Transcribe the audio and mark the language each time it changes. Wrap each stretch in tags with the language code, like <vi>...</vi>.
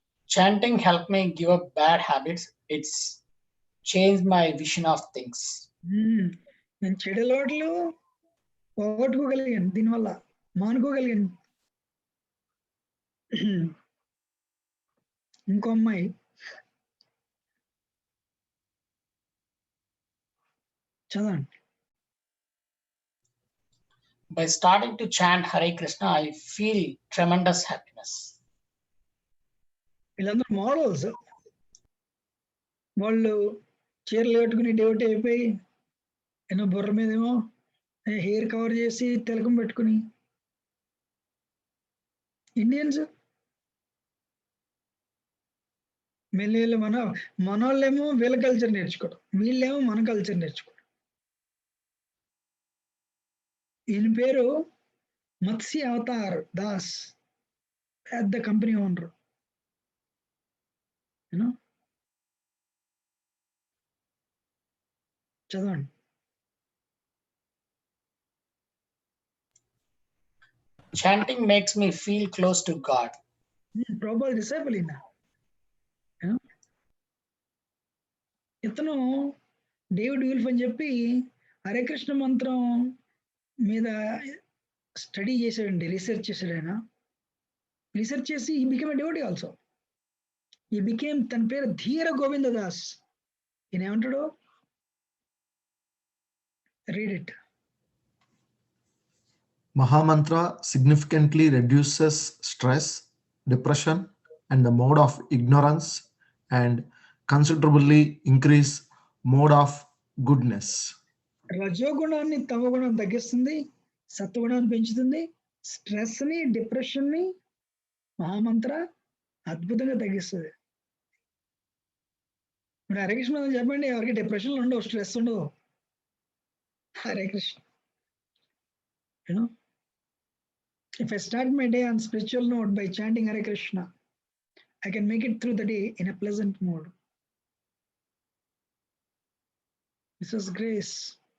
<en>Chanting helped me give up bad habits. It's changed my vision of things.</en> <te>నేను చెడు అలవాట్లు పోగొట్టుకోగలిగాను, దీనివల్ల మానుకోగలిగాను. ఇంకో అమ్మాయి చదవండి.</te> <en>By starting to chant Hare Krishna, I feel tremendous happiness.</en> <te>వీళ్ళందరూ మోడల్స్. వాళ్ళు చీరలు కట్టుకుని డేవట్ అయిపోయి బుర్ర మీదేమో హెయిర్ కవర్ చేసి తిలకం పెట్టుకుని. ఇండియన్స్ మెల్లి మనోళ్ళేమో వీళ్ళ కల్చర్ నేర్చుకోవడం, వీళ్ళేమో మన కల్చర్ నేర్చుకోవడం. ఈయన పేరు మత్స్య అవతార్ దాస్, పెద్ద కంపెనీ ఓనర్. చదవండి.</te> <en>Chanting makes me feel close to God. Prabhupada disciple ఈయన.</en> <te>ఇతను డేవిడ్ విల్ఫ్ అని చెప్పి హరే కృష్ణ మంత్రం మీద స్టడీ చేశాడండి, రీసెర్చ్ చేశాడు ఆయన. రీసెర్చ్ చేసి</te> <en>ఈ became a devotee also. ఈ became,</en> <te>తన పేరు ధీర గోవింద దాస్. ఈయన ఏమంటాడు?</te> <en>Read it. Mahamantra significantly reduces stress, depression, and the mode of ignorance, and considerably increase mode of goodness.</en> <te>రజోగుణాన్ని తమగుణం తగ్గిస్తుంది, సత్వగుణాన్ని పెంచుతుంది, స్ట్రెస్ ని, డిప్రెషన్ ని మహామంత్ర అద్భుతంగా తగ్గిస్తుంది. ఇప్పుడు హరే కృష్ణ చెప్పండి, ఎవరికి డిప్రెషన్లు ఉండవు, స్ట్రెస్ ఉండవు. Hare Krishna.</te> <en>If I start my day on spiritual note by chanting Hare Krishna, I can make it through the day in a pleasant mood. This is grace.</en>